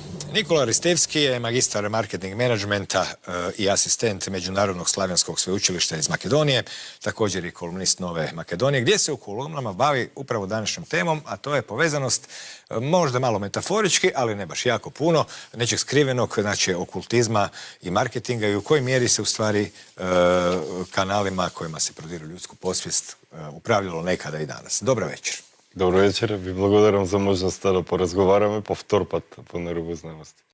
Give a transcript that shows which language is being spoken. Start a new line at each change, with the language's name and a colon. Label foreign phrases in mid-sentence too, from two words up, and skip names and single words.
Croatian: Nikola Ristevski je magistar marketing menadžmenta i asistent Međunarodnog slavenskog sveučilišta iz Makedonije, također i kolumnist Nove Makedonije, gdje se u kolumnama bavi upravo današnjom temom, a to je povezanost možda malo metaforički, ali ne baš jako puno, nečeg skrivenog, znači okultizma i marketinga i u kojoj mjeri se u stvari kanalima kojima se prodire ljudsku podsvijest upravljalo nekada i danas. Dobra večer. Dobro večer,
Macedonian: ви благодарам за можността да поразговараме повтор пат по Нервознаност.